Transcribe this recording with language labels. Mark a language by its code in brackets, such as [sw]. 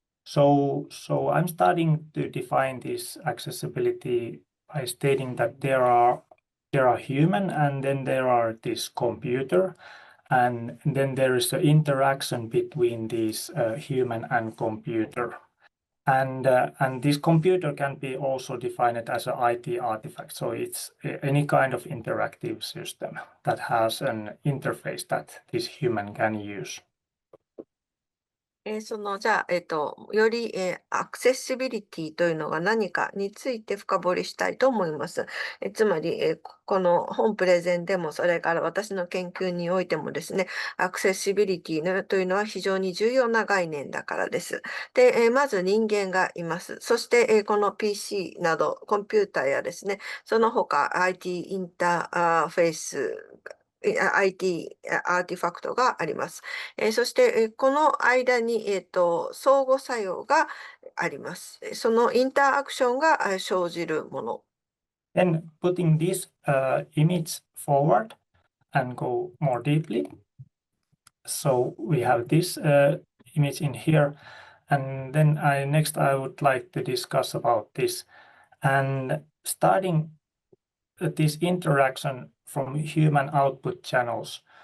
[en] So I'm starting to define this accessibility by stating that there are human, and then there are this computer, and then there is the interaction between these human and computer. And this computer can be also defined as an IT artifact. So it's any kind of interactive system that has an interface that this human can use. [ja] じゃあ、より、アクセシビリティというのが何かについて深掘りしたいと思います。つまり、この本プレゼンでも、それから私の研究においてもですね、アクセシビリティというのは非常に重要な概念だからです。で、まず人間がいます。そして、この PC など、コンピューターやですね、その他 IT インターフェース、IT アーティファクトがあります。そして、この間に、相互作用があります。そのインターアクションが生じるもの。 [en] Then putting this image forward and go more deeply. So we have this image in here, and then next I would like to discuss about this, and starting this interaction from human output channels.